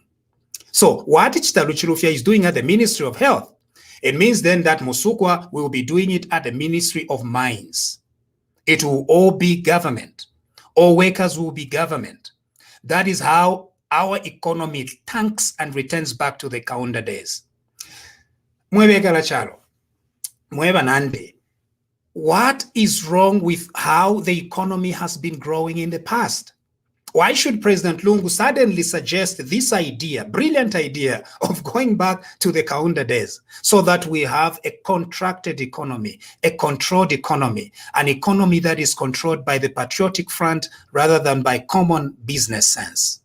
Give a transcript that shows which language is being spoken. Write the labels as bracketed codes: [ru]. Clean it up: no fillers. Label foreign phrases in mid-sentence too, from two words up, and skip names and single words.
[en] So what Chitalu Chilufya is doing at the Ministry of Health, it means then that Musukwa will be doing it at the Ministry of Mines. It will all be government. All workers will be government. That is how our economy tanks and returns back to the Kaunda days. [bem] Mwebekala chalo, mweba nande. [en] What is wrong with how the economy has been growing in the past? Why should President Lungu suddenly suggest this idea, brilliant idea, of going back to the Kaunda days so that we have a contracted economy, a controlled economy, an economy that is controlled by the patriotic front rather than by common business sense?